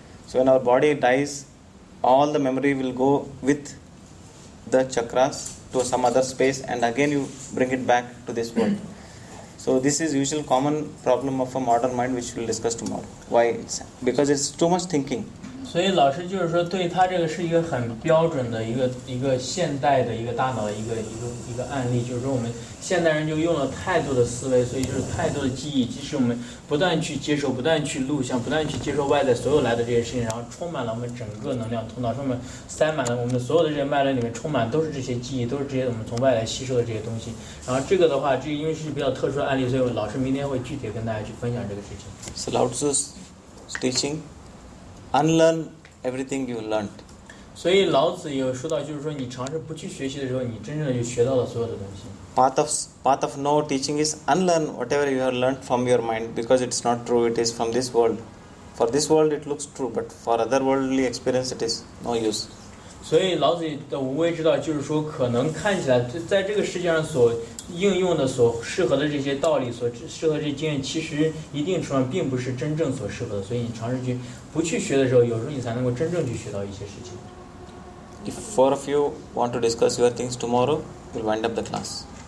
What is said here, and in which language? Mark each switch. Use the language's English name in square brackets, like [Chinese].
[English] So when our body dies, all the memory will go with the chakras to some other space, and again you bring it back to this world. So this is usual common problem of a modern mind, which we'll discuss tomorrow. Why? Because it's too much thinking. [Chinese] 所以老师就是说，对他这个是一个很标准的一个现代的一个大脑的一个案例，就是说我们现代人就用了太多的思维，所以就是太多的记忆，即使我们不断去接受、不断去录像、不断去接受外在所有来的这些事情，然后充满了我们整个能量通道，上面塞满了我们所有的这些脉轮里面充满都是这些记忆，都是这些我们从外来吸收的这些东西。然后这个的话，因为是比较特殊的案例，所以老师明天会具体跟大家去分享这个事情。 [English] So Lao Tzu's teaching, unlearn everything you learned. [Chinese] 所以老子也有说到，就是说你尝试不去学习的时候，你真正的就学到了所有的东西。 [English] Path of no teaching is unlearn whatever you have learned from your mind, because it's not true. It is from this world. For this world it looks true, but for other worldly experience it is no use. [Chinese] 所以老子的无为之道就是说，可能看起来在这个世界上所应用的、所适合的这些道理、所适合这些经验，其实一定程度上并不是真正所适合的。所以你尝试去不去学的时候，有时候你才能够真正去学到一些事情。 [English] If 4 of you want to discuss your things tomorrow, we'll wind up the class.